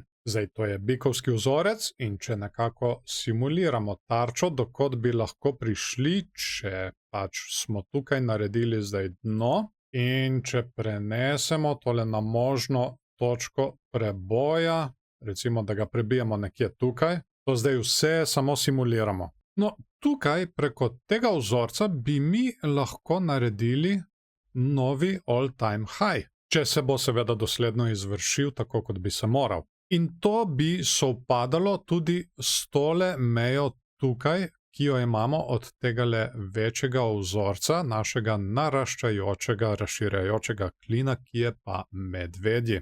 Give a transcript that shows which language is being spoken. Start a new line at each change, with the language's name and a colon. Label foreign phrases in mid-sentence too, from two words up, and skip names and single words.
Slovenian: Zdaj, to je bikovski vzorec in če nekako simuliramo tarčo, dokot bi lahko prišli, če pač smo tukaj naredili zdaj dno in če prenesemo tole na možno točko preboja, recimo, da ga prebijemo nekje tukaj, to zdaj vse samo simuliramo. No, tukaj preko tega vzorca bi mi lahko naredili novi
English: all-time high,
Slovenian: če se bo seveda dosledno izvršil tako, kot bi se moral. In to bi sovpadalo tudi s tole mejo tukaj, ki jo imamo od tegale večjega vzorca, našega naraščajočega, razširjajočega klina, ki je pa medvedji.